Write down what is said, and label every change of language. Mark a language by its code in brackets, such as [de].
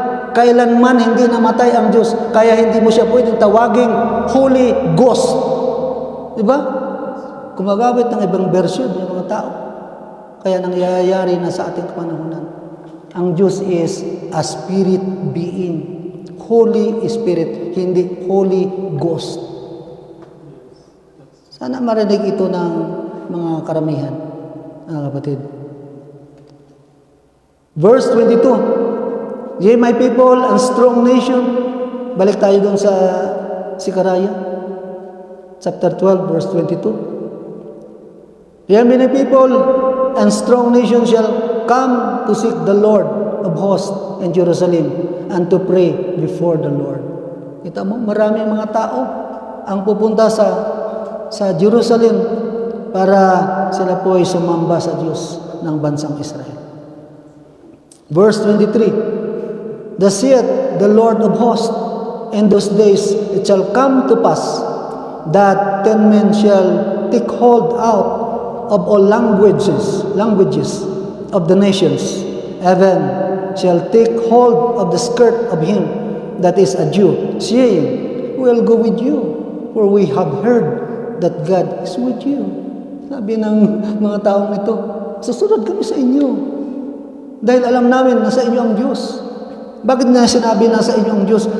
[tl] Kailanman hindi namatay ang Diyos. Kaya hindi mo siya pwedeng tawaging Holy Ghost. Diba? Gumagamit ng ibang version ng mga tao. Kaya nangyayari na sa ating panahonan. Ang Diyos [en] is a spirit being. [tl] Holy Spirit, hindi Holy Ghost. Sana marinig ito ng mga karamihan, mga kapatid. [en] Verse 22, Ye my people and strong nation. [tl] Balik tayo doon sa Sikaraya, chapter 12, verse 22. [en] Ye many people and strong nation shall come to seek the Lord of hosts in Jerusalem and to pray before the Lord. [tl] Kita mo, maraming mga tao ang pupunta sa Jerusalem para sila po ay sumamba sa Diyos ng bansang Israel. [en] Verse 23, Thus saith the Lord of hosts, in those days it shall come to pass that 10 men shall take hold out of all languages of the nations, even shall take hold of the skirt of him that is a Jew, saying, We will go with you, for we have heard that God is with you. [tl] Sabi ng mga taong ito, susunod kami sa inyo. Dahil alam namin na sa inyo ang Diyos. Bakit na sinabi na sa inyo ang Diyos?